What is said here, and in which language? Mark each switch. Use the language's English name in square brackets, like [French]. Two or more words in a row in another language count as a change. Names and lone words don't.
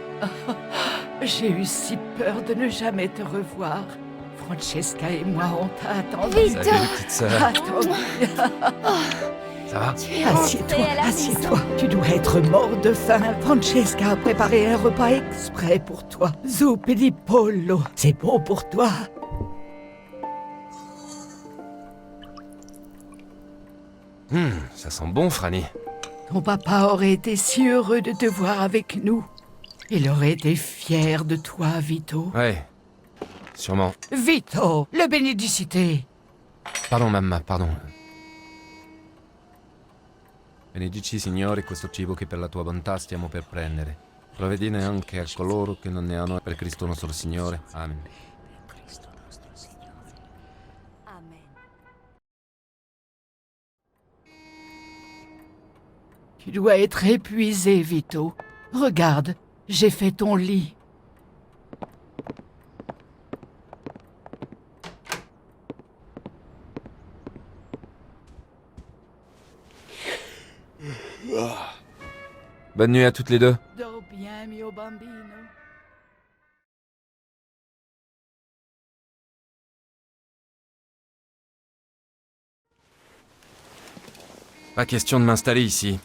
[French] J'ai eu si peur de ne jamais te revoir. Francesca et moi, on t'a attendu. Vito. Salut, petite sœur. Attendu. Ça va? Tu es Assieds-toi, rentré à la assieds-toi. maison. Tu dois être mort de faim. Francesca a préparé un repas exprès pour toi. [Italian] Zuppi di pollo. [French] C'est bon pour toi. Ça sent bon, Franny. Ton papa aurait été si heureux de te voir avec nous. Il aurait été fier de toi, Vito. Ouais, sûrement. Vito, le bénédicité. Pardon, mamma, pardon. [Italian] Benedici, Signore, questo cibo che per la tua bontà stiamo per prendere. Provvedine anche a coloro che non ne hanno per Cristo nostro Signore. Amen. Amen. [French] Tu dois être épuisé, Vito. Regarde, j'ai fait ton lit. Bonne nuit à toutes les deux. Dors bien, [Italian] mio bambino. [French] Pas question de m'installer ici.